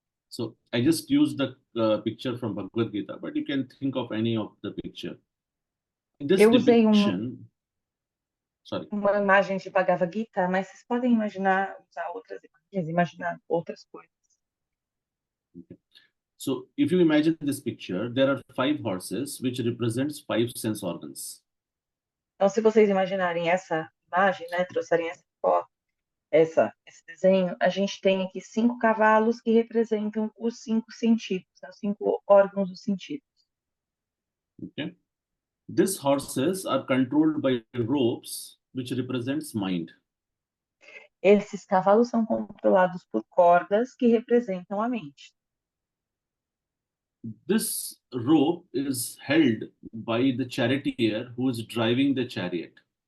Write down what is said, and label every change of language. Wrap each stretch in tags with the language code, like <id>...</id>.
<en>So I just used the picture from Bhagavad Gita, but you can think of any of the picture. In this</en> <pt>Eu usei</pt> <en>depiction, sorry,</en> <pt>uma imagem de Bhagavad Gita, mas vocês podem imaginar, usar outras imagens, imaginar outras coisas.</pt> <en>so if you imagine this picture, there are 5 horses, which represents 5 sense organs.</en> <pt>Então, se vocês imaginarem essa imagem, né, trouxerem essa foto, esse desenho, a gente tem aqui 5 cavalos que representam os 5 sentidos, né, os 5 órgãos dos sentidos.</pt> <en>Okay, these horses are controlled by ropes, which represents mind.</en> <pt>Esses cavalos são controlados por cordas que representam a mente.</pt> <en>This rope is held by the charioteer who is driving the chariot.</en>